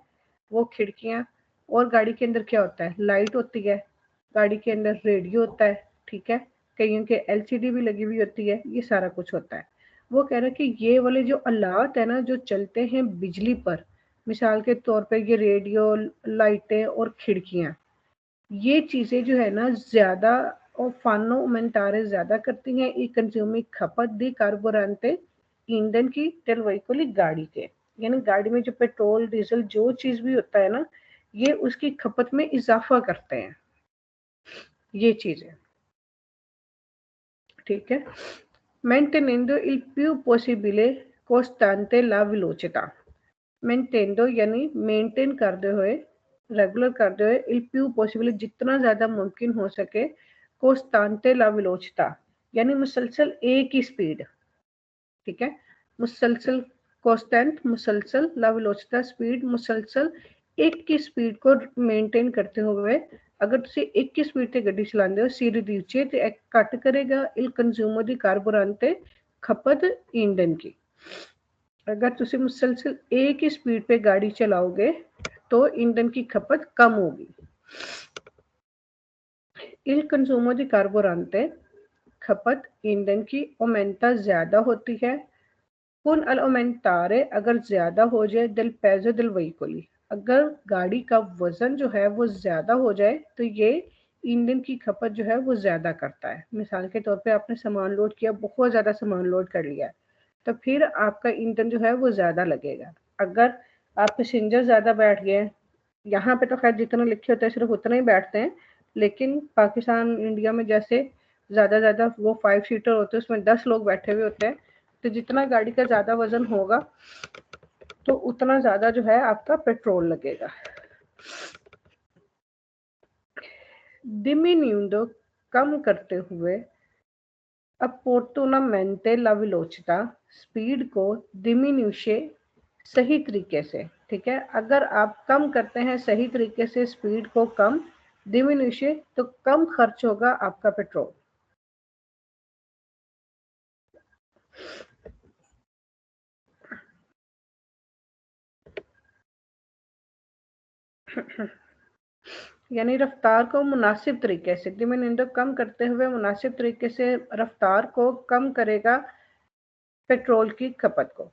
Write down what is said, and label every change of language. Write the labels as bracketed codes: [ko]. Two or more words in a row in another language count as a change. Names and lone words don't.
[hi] वो खिड़कियाँ, और गाड़ी के अंदर क्या होता है, लाइट होती है, गाड़ी के अंदर रेडियो होता है, ठीक है, कईयों के एलसीडी भी लगी हुई होती है, ये सारा कुछ होता है। वो कह रहा है कि ये वाले जो आलात है ना जो चलते हैं बिजली पर, मिसाल के तौर पे ये रेडियो, लाइटें और खिड़कियाँ, ये चीज़ें जो है ना ज़्यादा और [it] fanno aumentare [hi] ज़्यादा करती हैं ई कंज्यूमिंग खपत [it] di carburante [hi] ईंधन की [it] del veicolo [hi] गाड़ी के, यानी गाड़ी में जो पेट्रोल डीजल जो चीज़ भी होता है ना ये उसकी खपत में इजाफा करते हैं ये चीज़ें, ठीक है। [it] Mantenendo il più possibile costante la velocità, [hi] मेंटेंडो यानी मेंटेन करते हुए, रेगुलर करते हुए [it] il più [hi] possibile जितना ज़्यादा मुमकिन हो सके, [it] costante la velocità [hi] यानी मुसलसल एक ही स्पीड, ठीक है, मुसलसल कांस्टेंट, मुसलसल [it] la velocità [hi] स्पीड, मुसलसल एक की स्पीड को मेंटेन करते हुए, अगर [pa] ਤੁਸੀਂ ਇੱਕ ਦੀ ਸਪੀਡ ਤੇ ਗੱਡੀ ਚਲਾਂਦੇ ਹੋ [it] si riduce [hi] ते घट करेगा [it] il consumo di carburante [hi] खपत ईंधन की। अगर तुसी मुसलसल एक ही स्पीड पे गाड़ी चलाओगे तो ईंधन की खपत कम होगी। [it] il consumo di carburante [hi] खपत ईंधन की aumenta ज़्यादा होती है, [it] con all'aumentare [hi] अगर ज़्यादा हो जाए [it] del peso del veicoli, [hi] अगर गाड़ी का वजन जो है वो ज़्यादा हो जाए तो ये ईंधन की खपत जो है वो ज़्यादा करता है। मिसाल के तौर पे आपने सामान लोड किया, बहुत ज़्यादा सामान लोड कर लिया, तो फिर आपका ईंधन जो है वो ज़्यादा लगेगा। अगर आप पैसेंजर ज़्यादा बैठ गए, यहाँ पे तो खैर जितना लिखे होते हैं सिर्फ उतना ही बैठते हैं, लेकिन पाकिस्तान इंडिया में जैसे ज़्यादा वो 5 सीटर होते हैं उसमें 10 लोग बैठे हुए होते हैं, तो जितना गाड़ी का ज़्यादा वजन होगा तो उतना ज़्यादा जो है आपका पेट्रोल लगेगा। डिमिन्यूंडो कम करते हुए, [it] opportunamente la velocità [hi] स्पीड को डिमिन्यूशे सही तरीके से, ठीक है, अगर आप कम करते हैं सही तरीके से स्पीड को कम डिमिन्यूशे तो कम खर्च होगा आपका पेट्रोल। यानी रफ्तार को मुनासिब तरीके से, डिमिन्यूंडो कम करते हुए मुनासिब तरीके से रफ्तार को कम करेगा पेट्रोल की खपत को।